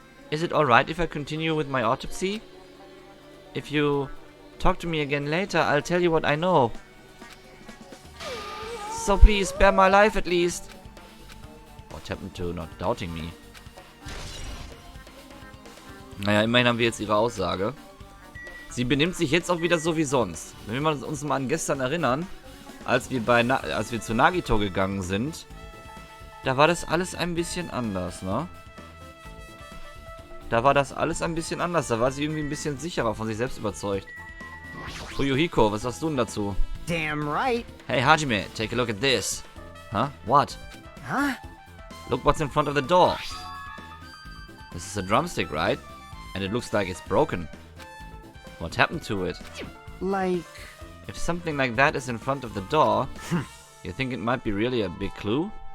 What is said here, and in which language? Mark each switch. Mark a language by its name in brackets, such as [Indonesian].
[English] Is it alright if I continue with my autopsy? If you talk to me again later, I'll tell you what I know. So please, spare my life at least. What happened to not doubting me? [German] Naja, immerhin haben wir jetzt ihre Aussage. Sie benimmt sich jetzt auch wieder so wie sonst. Wenn wir uns mal an gestern erinnern, als wir zu Nagito gegangen sind, da war das alles ein bisschen anders, ne? Da war das alles ein bisschen anders. Da war sie irgendwie ein bisschen sicherer von sich selbst überzeugt. Fuyuhiko, was sagst du denn dazu? [English] Damn right. Hey, Hajime, take a look at this. Huh? What? Huh? Look what's in front of the door. This is a drumstick, right? And it looks like it's broken. What happened to it? Like... If something like that is in front of the door, you think it might be really a big clue?